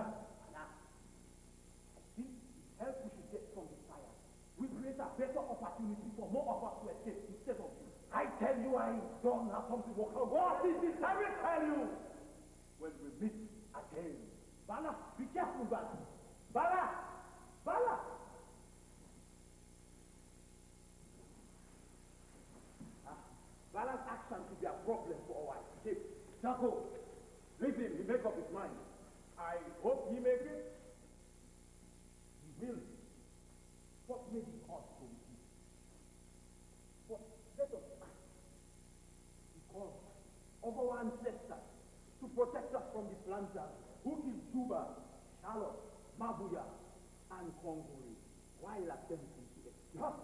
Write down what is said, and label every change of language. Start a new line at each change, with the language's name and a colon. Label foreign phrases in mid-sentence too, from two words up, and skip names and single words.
English: And I think the help we should get from the fire will create a better opportunity for more of us to escape instead of you. I tell you, I don't have something to work on. What is this? I will tell you when we meet again. Bala, be careful, Bala. Bala! Bala! Bala's action could be a problem for our escape. Jaco, leave him. He make up his mind. I hope he makes it. He will. What may be cause for you? But let us ask, from the planters who killed Juba, Charlotte, Mabuya, and Congolese while attempting to escape.